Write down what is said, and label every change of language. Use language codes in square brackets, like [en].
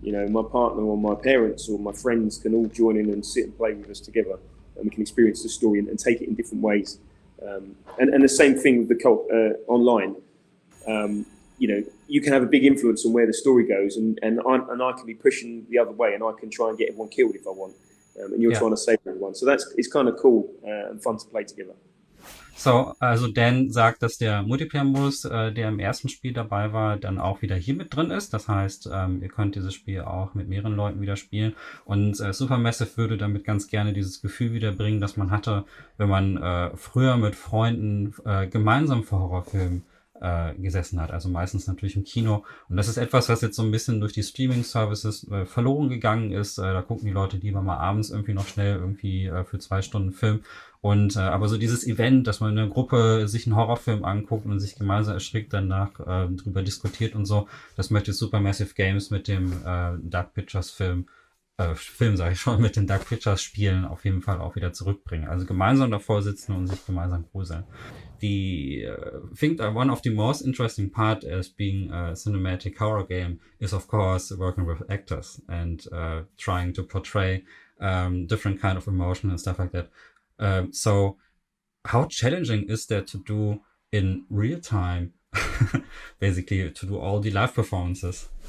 [en] My partner or my parents or my friends can all join in and sit and play with us together, and we can experience the story and take it in different ways. And the same thing with the co-op online. You can have a big influence on where the story goes, and I can be pushing the other way, and I can try and get everyone killed if I want, and you're trying to save everyone. So it's kind of cool and fun to play together. [de] So, also Dan sagt, dass der Multiplayer-Modus, der im ersten Spiel dabei war, dann auch wieder hier mit drin ist. Das heißt, ihr könnt dieses Spiel auch mit mehreren Leuten wieder spielen. Und Supermassive würde damit ganz gerne dieses Gefühl wiederbringen, das man hatte, wenn man früher mit Freunden gemeinsam vor Horrorfilmen gesessen hat. Also meistens natürlich im Kino. Und das ist etwas, was jetzt so ein bisschen durch die Streaming-Services verloren gegangen ist. Da gucken die Leute lieber mal abends irgendwie noch schnell irgendwie für 2 Stunden Film. Und aber so dieses Event, dass man in einer Gruppe sich einen Horrorfilm anguckt und sich gemeinsam erschrickt, danach drüber diskutiert und so, das möchte Supermassive Games mit dem Dark Pictures Film sage ich schon, mit den Dark Pictures Spielen auf jeden Fall auch wieder zurückbringen. Also gemeinsam davor sitzen und sich gemeinsam gruseln. [en] I think one of the most interesting part as being a cinematic horror game is of course working with actors and trying to portray different kind of emotion and stuff like that. So how challenging is that to do in real time, basically to do all the live performances?